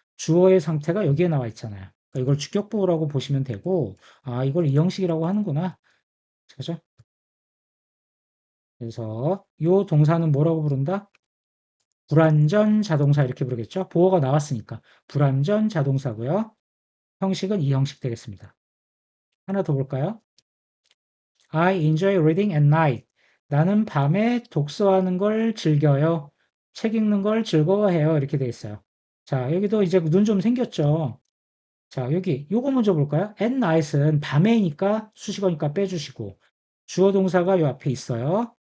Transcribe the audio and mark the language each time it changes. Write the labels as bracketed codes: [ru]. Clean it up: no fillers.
[ko] 주어의 상태가 여기에 나와 있잖아요. 그러니까 이걸 주격 보호라고 보시면 되고 이걸 이 형식이라고 하는구나. 그죠? 그래서 이 동사는 뭐라고 부른다? 불완전 자동사 이렇게 부르겠죠? 보어가 나왔으니까 불완전 자동사고요. 형식은 이 형식 되겠습니다. 하나 더 볼까요? [en] I enjoy reading at night. [ko] 나는 밤에 독서하는 걸 즐겨요. 책 읽는 걸 즐거워해요. 이렇게 돼 있어요. 자, 여기도 이제 눈 좀 생겼죠? 자, 여기 요거 먼저 볼까요? [en] at night [ko] 은 밤에니까 수식어니까 빼주시고 주어 동사가 요 앞에 있어요.